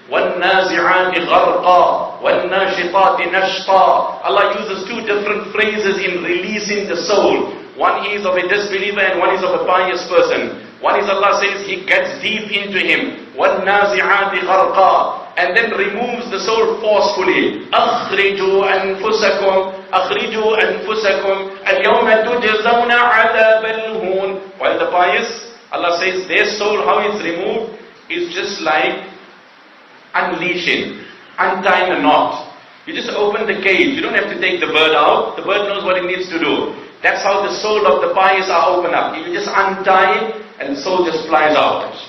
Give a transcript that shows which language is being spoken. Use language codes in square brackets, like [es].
[ar] وَالنَّازِعَاتِ غَرْقًا وَالنَّاشِطَاتِ نَشْطًا. [en] Allah uses 2 different phrases in releasing the soul. One is of a disbeliever and one is of a pious person. One is Allah says He gets deep into him. [ar] وَالنَّازِعَاتِ غَرْقًا. [en] and then removes the soul forcefully. [ar] أخرجوا أنفسكم أخرجوا أنفسكم اليوم تجزون عذاب الهون. [en] While the pious, Allah says their soul, how it's removed, is just like unleashing, untying a knot. You just open the cage. You don't have to take the bird out. The bird knows what it needs to do. That's how the soul of the pious are opened up. You just untie it and the soul just flies out.